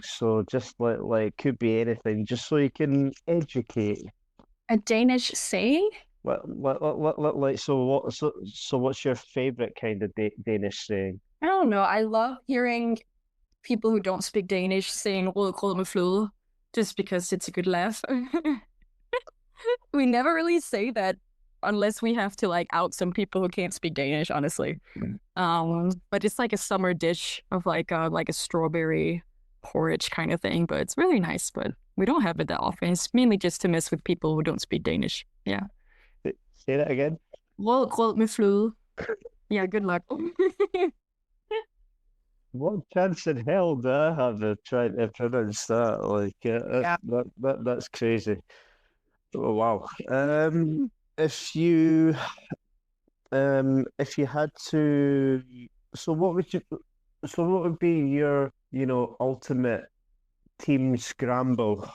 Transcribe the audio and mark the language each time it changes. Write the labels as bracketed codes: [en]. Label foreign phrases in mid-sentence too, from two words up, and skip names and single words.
[en] So just like could be anything, just so you can educate. A Danish saying? Like so what's your favorite kind of Danish saying? I don't know. I love hearing people who don't speak Danish saying [da] rødgrød med fløde [en] just because it's a good laugh. We never really say that unless we have to like out some people who can't speak Danish, honestly. But it's like a summer dish of like a strawberry porridge kind of thing, but it's really nice, but we don't have it that often. It's mainly just to mess with people who don't speak Danish. Yeah. Say that again. [da] Rødgrød med fløde. [en] Yeah, good luck. What chance in hell do I have of trying to pronounce that? Like, Yeah. that's crazy. Oh, wow. If you if you had to, so what would be your, ultimate team scramble?